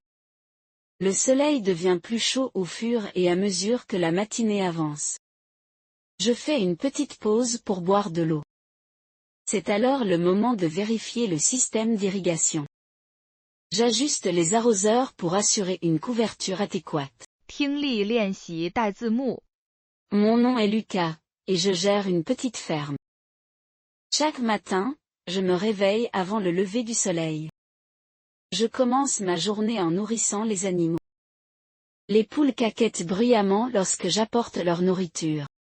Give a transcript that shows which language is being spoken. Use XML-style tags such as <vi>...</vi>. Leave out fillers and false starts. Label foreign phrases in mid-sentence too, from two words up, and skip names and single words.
<fr>Le soleil devient plus chaud au fur et à mesure que la matinée avance. Je fais une petite pause pour boire de l'eau. C'est alors le moment de vérifier le système d'irrigation. J'ajuste les arroseurs pour assurer une couverture adéquate.</fr> <zh>听力练习带字幕。</zh> <fr>Mon nom est Lucas, et je gère une petite ferme. Chaque matin, je me réveille avant le lever du soleil. Je commence ma journée en nourrissant les animaux. Les poules caquettent bruyamment lorsque j'apporte leur nourriture.</fr>